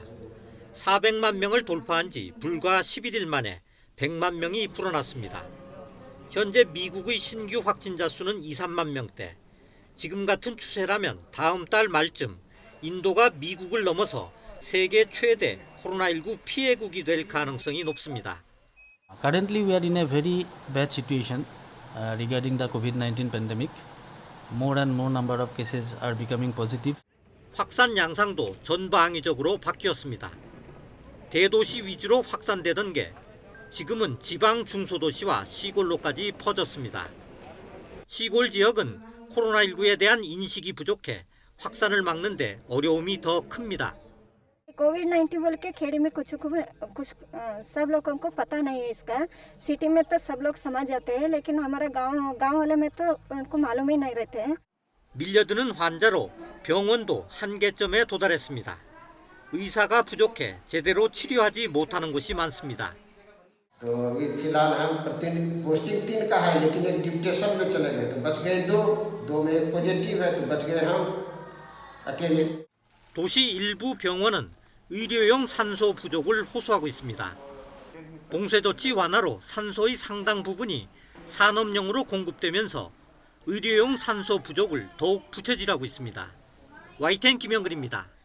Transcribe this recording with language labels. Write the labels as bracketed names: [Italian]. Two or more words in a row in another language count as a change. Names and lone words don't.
[Korean] 400만 명을 돌파한 지 불과 11일 만에 100만 명이 불어났습니다. 현재 미국의 신규 확진자 수는 2, 3만 명대. 지금 같은 추세라면 다음 달 말쯤 인도가 미국을 넘어서 세계 최대 코로나19 피해국이 될 가능성이 높습니다. [English] Currently we are in a very bad situation. regarding the COVID-19 pandemic. More and more number of cases are becoming positive. [Korean] 확산 양상도 전방위적으로 바뀌었습니다. 대도시 위주로 확산되던 게 지금은 지방 중소도시와 시골로까지 퍼졌습니다. 시골 지역은 코로나19에 대한 인식이 부족해 확산을 막는 데 어려움이 더 큽니다. [Hindi] कोविड-19 बोल के खेड़ी में कुछ सब लोगों को पता नहीं है इसका। सिटी में तो सब लोग समझ जाते हैं, लेकिन हमारा गांव वाले में तो उनको मालूम ही नहीं रहते हैं। [Korean] 밀려드는 환자로 병원도 한계점에 도달했습니다. 의사가 부족해 제대로 치료하지 못하는 곳이 많습니다. [Hindi] तो अभी फिलहाल हम प्रतिदिन पोस्टिंग 3 का है, लेकिन एक डिप्टेशन में चले गए तो बच गए 2 में एक पॉजिटिव है तो बच गए हम अकेले। [Korean] 도시 일부 병원은 의료용 산소 부족을 호소하고 있습니다. 봉쇄조치 완화로 산소의 상당 부분이 산업용으로 공급되면서 의료용 산소 부족을 더욱 부채질하고 있습니다. YTN 김영근입니다.